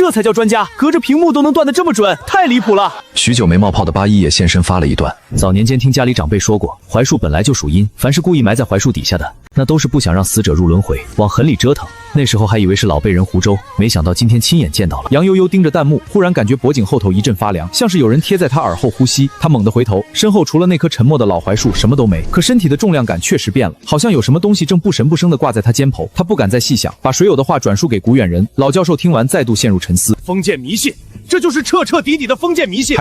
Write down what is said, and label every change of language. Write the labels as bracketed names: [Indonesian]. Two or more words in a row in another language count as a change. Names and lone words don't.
[Chinese] 這才叫專家，隔着屏幕都能斷得這麼準，太離譜了！許久沒冒泡的八一也現身發了一段。早年間聽家裡長輩說過，槐樹本來就屬陰，凡是故意埋在槐樹底下的，那都是不想讓死者入輪回，往狠裡折騰。那時候還以為是老輩人胡謅，沒想到今天親眼見到了。楊悠悠盯着彈幕，忽然感覺脖頸後頭一陣發涼，像是有人貼在他耳後呼吸。他猛地回頭，身後除了那棵沉默的老槐樹什麼都沒，可身體的重量感確實變了，好像有什麼東西正不神不生地掛在他肩頭。他不敢再細想，把水友的話轉述給古遠人。老教授聽完再度陷入沉思。封建迷信，這就是徹徹底底的封建迷信。